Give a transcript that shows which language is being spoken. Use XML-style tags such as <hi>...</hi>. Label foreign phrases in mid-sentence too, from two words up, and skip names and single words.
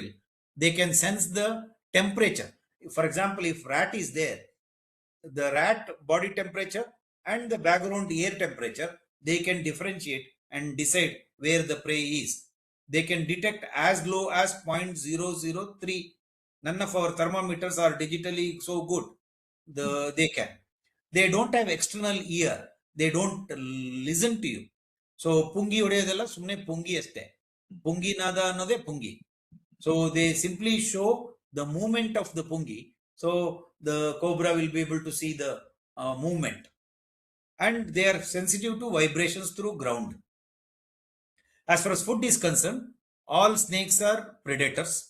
<en>They can sense the temperature. For example, if rat is there, the rat body temperature and the background air temperature, they can differentiate and decide where the prey is. They can detect as low as 0.003. None of our thermometers are digitally so good. They can. They don't have external ear. They don't listen to you.</en> <kn>So ಪುಂಗಿ ಊದಿದ್ದೆಲ್ಲ ಸುಮ್ನೆ ಪುಂಗಿ ಅಷ್ಟೆ. ಪುಂಗಿ ನಾದ ಅನ್ನೋದೆ ಪುಂಗಿ.</kn> <en>So they simply show the movement of the pungi. So the cobra will be able to see the movement. And they are sensitive to vibrations through ground. As far as food is concerned, all snakes are predators.</en>